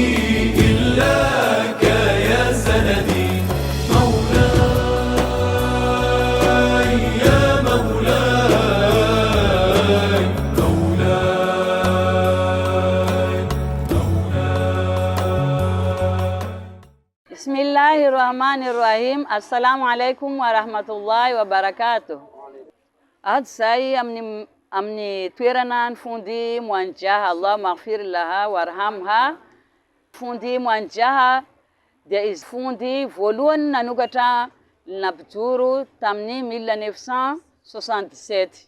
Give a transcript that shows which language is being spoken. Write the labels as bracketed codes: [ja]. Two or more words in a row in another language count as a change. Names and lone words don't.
[ar] إلاك يا سندي مولاي يا مولاي مولاي بسم الله الرحمن الرحيم. السلام عليكم ورحمة الله وبركاته. [mg] Ady zay amin'ny toerana ny fondy Moanjaha, [ar] الله اغفر لها وارحمها. [mg] Fondy Moanjaha dia izy fondy voalohany nanokatra nampijoro tamin'ny 1977.